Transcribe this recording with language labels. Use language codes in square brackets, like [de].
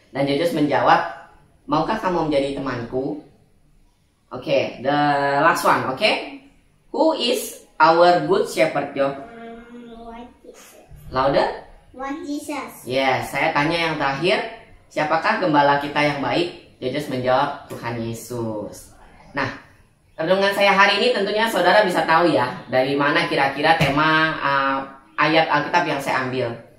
[id] Dan Judges menjawab, maukah kamu menjadi temanku? [en] Oke, the last one, oke? Who is our good shepherd, Jo? What Jesus? Louder? What Jesus? [id] Yes, saya tanya yang terakhir, siapakah gembala kita yang baik? Judges menjawab, Tuhan Yesus. Nah, renungan saya hari ini tentunya saudara bisa tahu ya, dari mana kira-kira tema ayat Alkitab yang saya ambil.